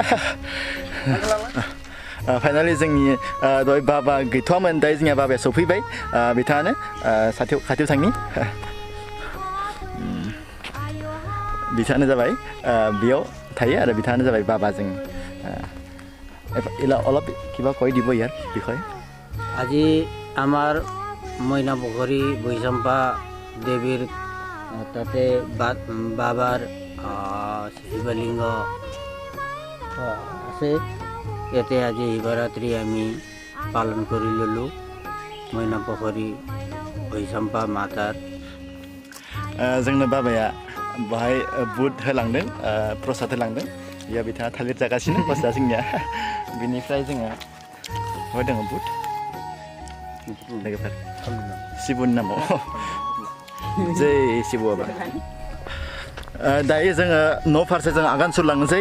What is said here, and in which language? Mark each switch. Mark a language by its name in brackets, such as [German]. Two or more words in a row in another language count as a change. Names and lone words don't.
[Bodo] फाइनालि जोंनि दहाय बाबा गैथ'वामोन दायो जोंहा बाबाया सफैबाय बिथाङानो खाथियाव थांनि बिथाङानो जाबाय बेयाव थायो आरो बिथाङानो जाबाय बाबाजों [Assamese] অলপ কিবা কৈ দিব ইয়াৰ বিষয়ে আজি আমাৰ মইনা পুখুৰী বৈশম্পা দেৱীৰ তাতে বাবাৰ শিৱলিংগ আছে ইয়াতে আজি শিৱৰাত্ৰি আমি পালন কৰি ল'লোঁ মইনা পুখুৰী বৈশম্পা মাতাৰ [Bodo] जोंनो बाबाया बाहाय बुट होलांदों प्रसाद होलांदों बेयाव बिथाङा थालिर जागासिनो प्रसादा जोंनिया बिनिफ्राय जोङो बहाय दङ बुट लोगोफोर शिबुनि नामाव जै शिब बाबा दायो जोङो न' फारसे जों आगान सुरलांनोसै